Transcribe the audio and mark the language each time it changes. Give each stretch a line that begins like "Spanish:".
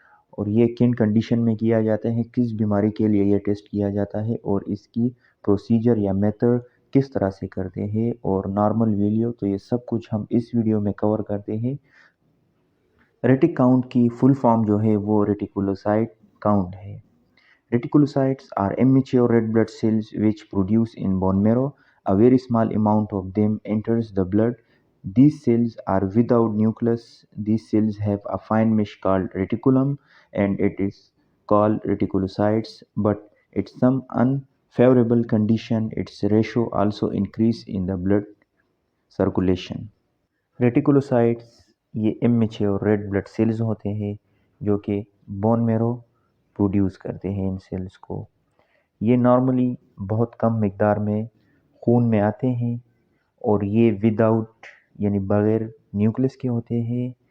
Urdu: اور یہ کن کنڈیشن میں کیا جاتا ہے، کس بیماری کے لیے یہ ٹیسٹ کیا جاتا ہے، اور اس کی پروسیجر یا میتھڈ کس طرح سے کرتے ہیں، اور نارمل ویلیو، تو یہ سب کچھ ہم اس ویڈیو میں کور کرتے ہیں۔ ریٹک کاؤنٹ کی فل فارم جو ہے وہ ریٹیکولوسائٹ کاؤنٹ ہے۔ Reticulocytes are immature red blood cells which produce in bone marrow.
English: A very small amount of them enters the blood. These cells are without nucleus. These cells have a fine mesh called reticulum and it is called reticulocytes. But in some unfavorable condition, its ratio also increase in the blood circulation.
Urdu: Reticulocytes یہ immature red blood cells ہوتے ہیں جو کہ bone میرو produce کرتے ہیں ان sales کو۔ یہ normally بہت کم مقدار میں خون میں آتے ہیں اور یہ وداؤٹ یعنی بغیر نیوکلس کے ہوتے ہیں۔